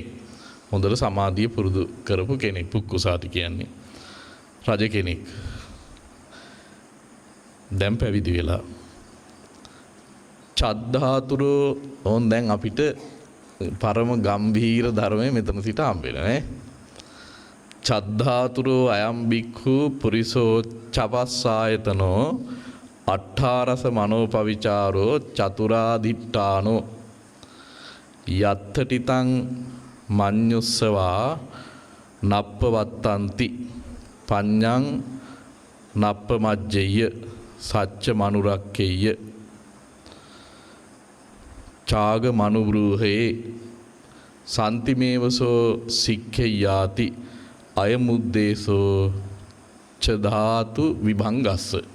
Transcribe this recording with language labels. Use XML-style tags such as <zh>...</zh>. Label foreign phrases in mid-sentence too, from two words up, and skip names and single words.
<si>හොඳට සමාධිය පුරුදු කරපු කෙනෙක් පුක්කුසාති කියන්නේ. රජ කෙනෙක්. දැන් පැවිදි වෙලා. චද්ධාතුරෝ ඕන් දැන් අපිට පරම ගම්භීර ධර්මයේ මෙතන සිට හම්බෙලා නේ.</si> <pi>චද්ධාතුරෝ අයම් බික්ඛු පුරිසෝ චපස්සායතනෝ අට්ඨාරස මනෝපවිචාරෝ චතුරාදිට්ඨානෝ යත්තටිතං මඤ්ඤුස්සවා නප්පවත්තන්ති පඤ්ඤං නප්පමජ්ජය සච්ච මනුරක්කෙය්‍ය චාග මනුබ්‍රූහේ සන්තිමේවසෝ සික්ඛෙයාති අයමුද්දේසෝ ච ධාතු විභංගස්ස.</pi>